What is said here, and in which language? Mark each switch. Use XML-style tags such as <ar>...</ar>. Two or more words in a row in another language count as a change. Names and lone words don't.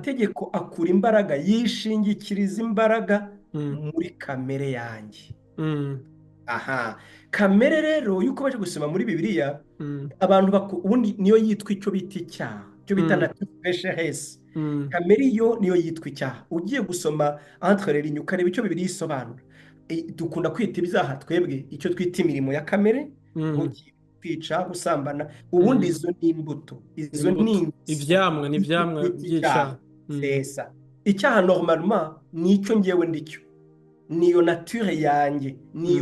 <rw>Amategeko akura imbaraga, yishingikiriza imbaraga mm, muri kamere yanjye. mm, Aha, kamere rero yuko baje gusoma muri Bibiliya, mm, abantu ubundi niyo yitwa icyo bita icyaha, icyo bita mm,</rw> <fr>nature pécheresse. mm,</fr> <rw>Kamere yo niyo yitwa icyaha. Ugiye gusoma</rw> <fr>entre les lignes</fr> <rw>ukareba icyo Bibiliya isobanura. Dukunda kwita ibyaha twebwe icyo twita imirimo ya kamere, mm, kwica, gusambana. Ubundi mm. izo ni imbuto, izo ni Imbuto. ingeso</rw> <rn>Ivyamwa ni</rn> <rw>icyo</rw> <rn>ivyamwa</rn> <rw>twita icyaha.</rw> <rn>by'icaha. Mm,</rn> <rw>Sesa icyaha normalement ni icyo ngewe ndicyo, niyo nature yanjye, niyo</rw>